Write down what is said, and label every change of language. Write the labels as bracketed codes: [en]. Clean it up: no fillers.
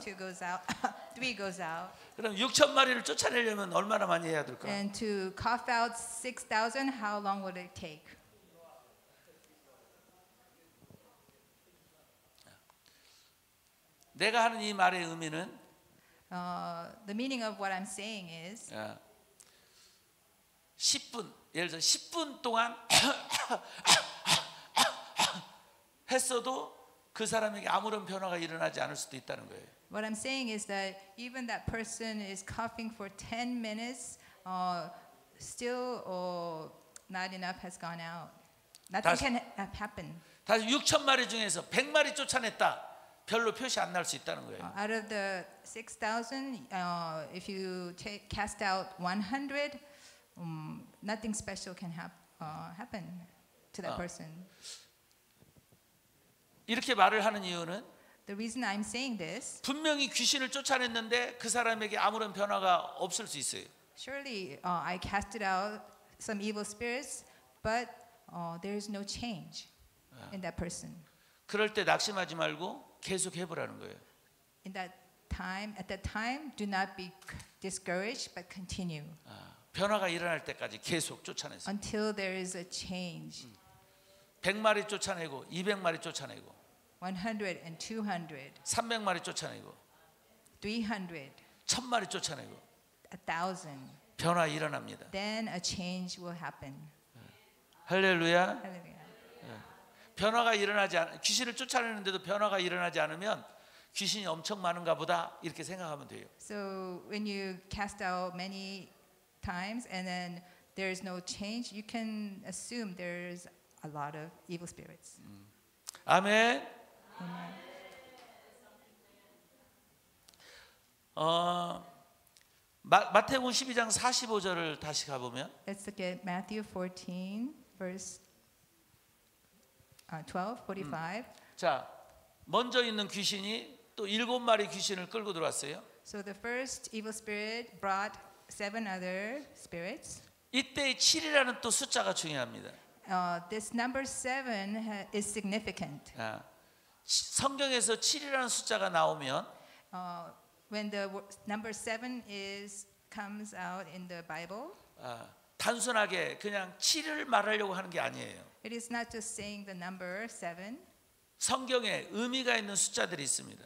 [en] two goes out, three goes out. [ko] 그럼 6천 마리를 쫓아내려면 얼마나 많이 해야 될까? [en] And to cough out 6,000, how long would it take? [ko] 내가 하는 이 말의 의미는 [en] The meaning of what I'm saying is [ko] 10분, 예를 들어 10분 동안 했어도 그 사람에게 아무런 변화가 일어나지 않을 수도 있다는 거예요. [en] What I'm saying is that even that person is coughing for 10 minutes, still not enough has gone out. Nothing can happen. [ko] 다시 6천 마리 중에서 100마리 쫓아냈다. 별로 표시 안 날 수 있다는 거예요. [en] Out of the 6,000, if you cast out 100, nothing special can happen to that person. [ko] 이렇게 말을 하는 이유는 [en] The reason I'm saying this, [ko] 분명히 귀신을 쫓아냈는데 그 사람에게 아무런 변화가 없을 수 있어요. [en] surely I casted out some evil spirits, but there is no change in that person. [ko] 그럴 때 낙심하지 말고 계속 해보라는 거예요. [en] At that time, do not be discouraged, but continue [ko] 변화가 일어날 때까지 계속 쫓아내세요. [en] until there is a change. [ko] 100마리 쫓아내고 200마리 쫓아내고 [en] 100 and 200, [ko] 300마리 쫓아내고 [en] 300, [ko] 1000마리 쫓아내고 [en] 1,000. [ko] 변화 일어납니다. [en] Then a change will happen. [ko] 할렐루야. [en] Hallelujah. [ko] 변화가 일어나지 않 귀신을 쫓아내는데도 변화가 일어나지 않으면 귀신이 엄청 많은가 보다 이렇게 생각하면 돼요. [en] So when you cast out many times and then there is no change, you can assume there's a lot of evil spirits. [ko] 아멘. [en] Amen. [ko] 마태복음 12장 45절을 다시 가보면 [en] Let's look at Matthew 14, verse 12, 45. [ko] 자, 먼저 있는 귀신이 또 7마리 귀신을 끌고 들어왔어요. [en] So the first evil spirit brought 7 other spirits. [ko] 이때 7이라는 또 숫자가 중요합니다. [en] This number 7 is significant. [ko] 성경에서 7이라는 숫자가 나오면 [en] When the number 7 comes out in the Bible, [ko] 단순하게 그냥 7을 말하려고 하는 게 아니에요. [en] it is not just saying the number 7. [ko] 성경에 의미가 있는 숫자들이 있습니다.